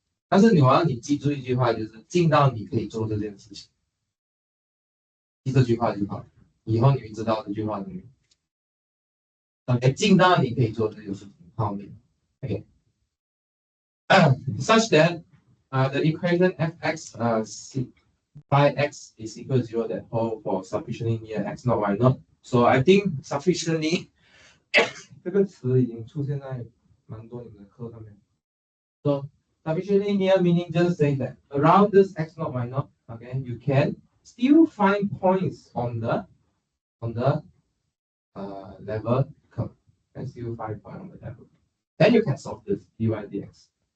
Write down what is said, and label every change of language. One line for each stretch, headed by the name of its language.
Chinese: 但是我要你记住一句话，就是近到你可以做这件事情。记这句话就好，以后你会知道这句话的意思。OK， 近到你可以做这件事情，好，OK。
English: Such that The equation fx by x is equal to 0 that hold for sufficiently near x not y not. So I think sufficiently
Chinese: 这个词已经出现在蛮多你们的课上面。
English: So sufficiently near meaning just say that around this x not y not, okay, you can still find points on the level curve. And still find point on the level. Then you can solve this dy dx.